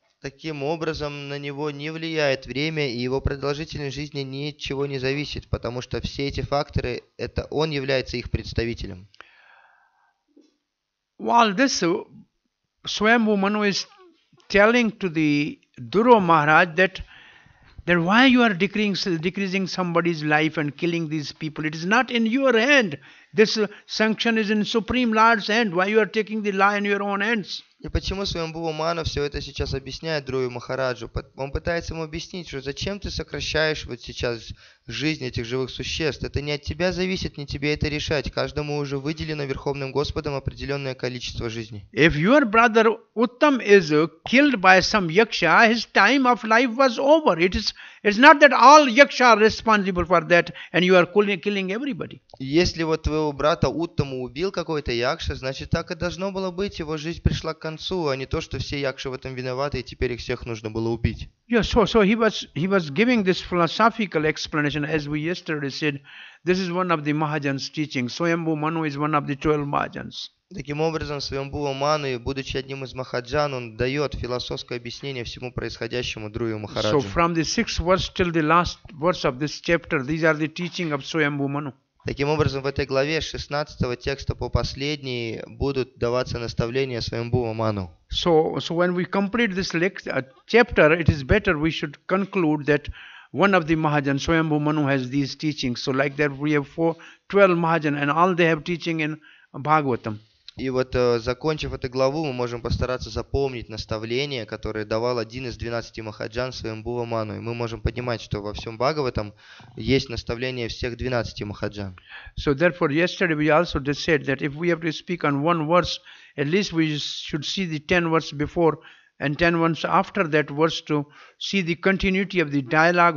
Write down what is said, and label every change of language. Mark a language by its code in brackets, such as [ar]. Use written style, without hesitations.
[ru] Таким образом, на него не влияет время, и его продолжительность жизни ни от чего не зависит, потому что все эти факторы, это он является их представителем. [en] While this Swayambhu Manu is telling to the Dhruva Maharaj that why you are decreasing somebody's life and killing these people, it is not in your hand. This sanction is in Supreme Lord's hand. Why you are taking the law in your own hands? [ru] И почему Сваямбхува Мана все это сейчас объясняет Dhruva Махараджу? Он пытается ему объяснить, что зачем ты сокращаешь вот сейчас жизнь этих живых существ? Это не от тебя зависит, не тебе это решать. Каждому уже выделено Верховным Господом определенное количество жизни. [en] If your brother Uttam is killed by some yaksha, his time of life was over. It's not that all yaksha are responsible for that and you are killing everybody. [ru] Если вот твоего своего брата Уттаму убил какой-то якша, значит, так и должно было быть, его жизнь пришла к концу, а не то, что все якши в этом виноваты, и теперь их всех нужно было убить. [en] Yeah, so he was giving this philosophical explanation, as we yesterday said. This is one of the Mahajans' teaching. Swayambhu Manu is one of the 12 Mahajans. [ru] Таким образом, Свамбхува Ману, будучи одним из Махаджан, он дает философское объяснение всему происходящему Друю Махараджу. [en] So from the 6th verse till the last verse of this chapter, these are the teaching of Swayambhu Manu. [ru] Таким образом, в этой главе с 16 текста по последний будут даваться наставления Свамбхува Ману. [en] So when we complete this chapter, it is better we should conclude that one of the Mahajans, Swayambhu Manu, has these teachings. So like that we have 12 Mahajans and all they have teaching in Bhagavatam. [ru] И вот, закончив эту главу, мы можем постараться запомнить наставления, которые давал один из 12 Махаджан Свамбхува Ману. И мы можем понимать, что во всем Бхагаватам есть наставления всех 12 Махаджан. [en] So therefore, yesterday we also just said that if we have to speak on one verse, at least we should see the 10 verse before and 10 verse after that verse to see the continuity of the dialogue.